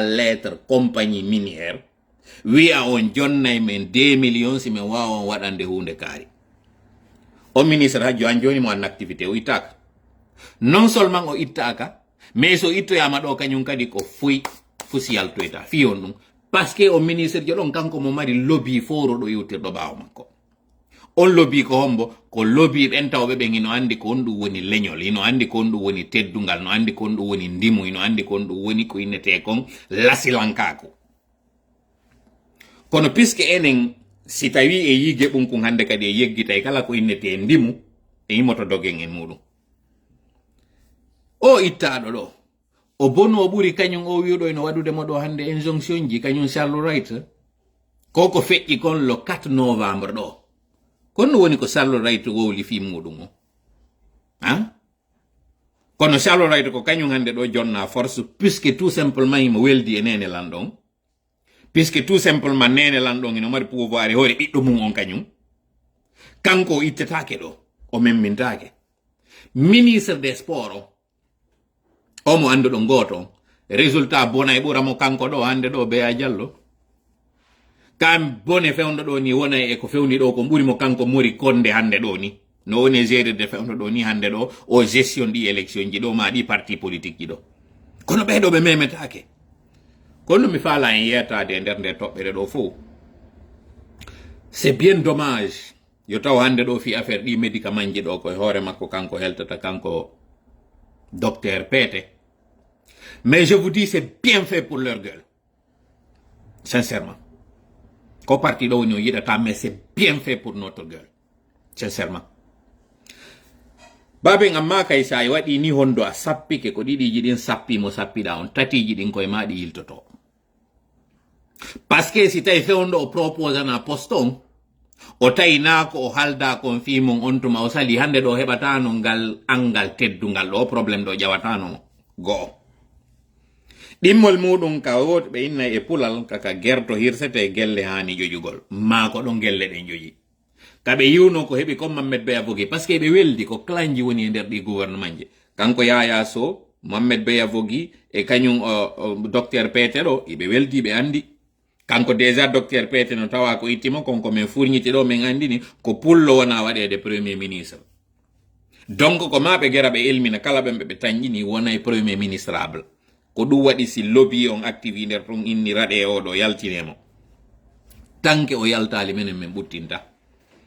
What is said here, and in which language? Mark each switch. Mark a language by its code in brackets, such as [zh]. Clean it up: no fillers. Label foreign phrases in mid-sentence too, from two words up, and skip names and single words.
[fr] lettre compagnie minière [ff] wiya on jonnay men 2 millions si min wawa on waɗande hunde kaari o ministre ha joni joni mo an activité o ittaka [fr] non seulement [ff] o ittaka mais so ittoyama ɗo kañum kadi ko fusi yaltoyta fi on ɗum parce que o ministre jo ɗon kanko mo mari lobby foro ɗo iwtirɗo ɓawo makko on lobby ko hombo ko lobby ɓen tawɓe ɓen ino andi ko on ɗum woni leñol ino andi ko on ɗum woni teddungal no andi ko on ɗum woni ndimu ino andi ko on ɗum woni ko innete kon lasilankako kono puisque enen si tawi e yige ɓum kon hande kadi e yeggitay kala ko innete ndimu e yimoto dogen en muɗum o ittaɗo ɗo o bono o ɓuri kañum o wiuɗo eno waɗude mo ɗo hande injonction ji kañum Charles Wright ko feƴƴi kon [fr] le 4 novembre [ff] ɗo kono woni ko Charles Wright wowli fi muɗum o kono Charles Wright ko kañum hande ɗo jonna force [fr] puisque tout simplement [ff] imo weldi e nene lan ɗon [fr] puisque tout simplement [ff] nene lan ɗon ino mari pouvoir e hoore ɓiɗɗo mum on kañum kanko o ittetake ɗo o memmintake [fr] ministre des sports [ff] o mo anduɗo goto résultat bona e ɓuramo kanko ɗo hande ɗo Beya Diallo kam bone fewndo ɗo ni wona e ko fewni ɗo ko ɓurimo kanko Mori Konde hande ɗo ni no woni gérede fewndo ɗo ni hande ɗo o gestion ɗi élection ji ɗo ma ɗi [fr] parti politique [ff] ji ɗo kono ɓeɗo ɓe memetake kono mi faala en yetade e nder nde toɓɓere ɗo fof [fr] c'est bien dommage [ff] yo taw hande ɗo fi affaire ɗi médicament ji ɗo koye hoore makko kanko heltata kanko docteur Pete [fr] mais je vous dis c'est bien fait pour leur gueule sincèrement [ff] ko parti ɗo woni o yiɗata [fr] mais c'est bien fait pour notre gueule sincèrement [ff] baben amma kay sa waɗi ni hondo a sappike ko ɗiɗiji ɗin sappimo sappiɗa on tatiji ɗin koye ma ɗi yiltoto parce que si tawi fewndo o proposana poste on o tawi na ko o halda kon fimon on tuma o sali hande ɗo heɓatano ngal angal teddungal ɗo probléme ɗo ƴawatano go'o ɗimmol muɗum ka woɗɓe inna e pulal kaka gerto hirsete gelle hani jojugol ma ko ɗon gelle ɗen joji kaɓe yiwno ko heɓi comme Mamed Beya Vogi par ce que ɓe weldi ko clanji woni e nder ɗi gouvernement ji kanko Yaya Sow Mamed Beya Vogi e kañum docteur Pete ɗo iɓe weldi ɓe andi kanko déjà docteur Pete no tawa ko ittima konko min furñiti ɗo min andini ko pullo wona waɗede [fr] premier ministre [ff] donc ko ma ɓe gera ɓe elmina kala ɓen ɓe tañƴini wonay [fr] premier ministrable [ff] ko ɗum waɗi si lobby on activi nder ɗum inni raɗe oɗo yaltinemo tanke o yaltali menen min ɓuttinta